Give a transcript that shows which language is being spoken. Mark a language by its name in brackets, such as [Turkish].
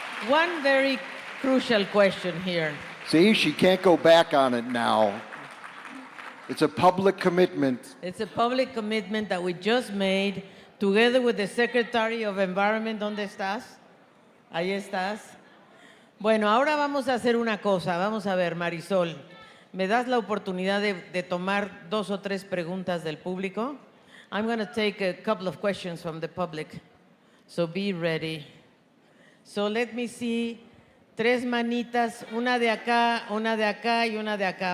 [English] One very crucial question here. See, she can't go back on it now. It's a public commitment. It's a public commitment that we just made together with the Secretary of Environment. [Spanish] ¿Dónde estás? Ahí estás. Bueno, ahora vamos a hacer una cosa. Vamos a ver, Marisol. ¿Me das la oportunidad de tomar 2 o 3 preguntas del público? [English] I'm going to take a couple of questions from the public, so be ready. So let me see. [Spanish] Tres manitas, una de acá y una de acá.